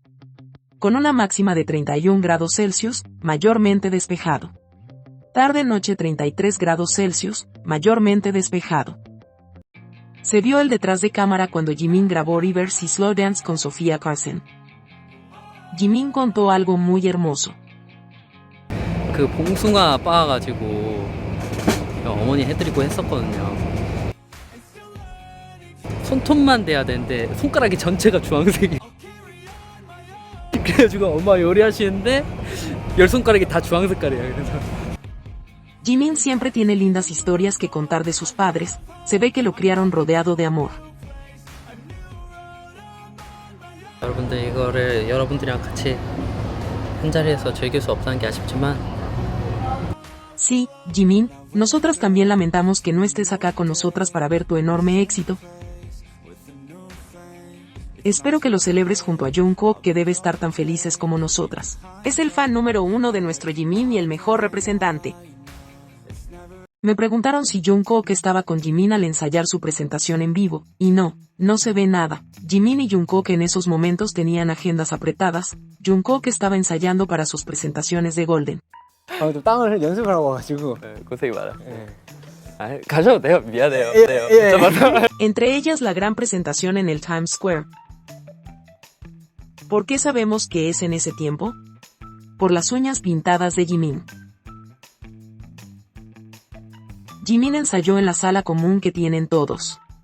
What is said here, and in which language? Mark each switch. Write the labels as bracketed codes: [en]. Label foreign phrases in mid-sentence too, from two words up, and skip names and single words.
[es] Con una máxima de 31 grados Celsius, mayormente despejado. Tarde-noche 33 grados Celsius, mayormente despejado. Se vio el detrás de cámara cuando Jimin grabó Rivers y Slow Dance con Sofía Carson. Jimin contó algo muy hermoso. [ko] 그 봉숭아 빻아가지고 어머니 해드리고 했었거든요. 손톱만 돼야 되는데 손가락이 전체가 주황색이. 그래가지고 엄마 요리하시는데 열 손가락이 다 주황 색깔이에요. 그래서. [es] Jimin siempre tiene lindas historias que contar de sus padres. Se ve que lo criaron rodeado de amor. [ko] 여러분들 이거를 여러분들이랑 같이 한 자리에서 즐길 수 없다는 게 아쉽지만. [es] Sí, Jimin, nosotras también lamentamos que no estés acá con nosotras para ver tu enorme éxito. Espero que lo celebres junto a Jungkook, que debe estar tan felices como nosotras. Es el fan número 1 de nuestro Jimin y el mejor representante. Me preguntaron si Jungkook estaba con Jimin al ensayar su presentación en vivo, y no se ve nada. Jimin y Jungkook en esos momentos tenían agendas apretadas. Jungkook estaba ensayando para sus presentaciones de Golden. [ko] 또 땅을 연습을 하고 와가지고 고생이 많아. 가셔도 돼요. 미안해요. [es] Entre ellas la gran presentación en el Times Square. ¿Por qué sabemos que es en ese tiempo? por las uñas pintadas de Jimin. Jimin ensayó en la sala común que tienen todos.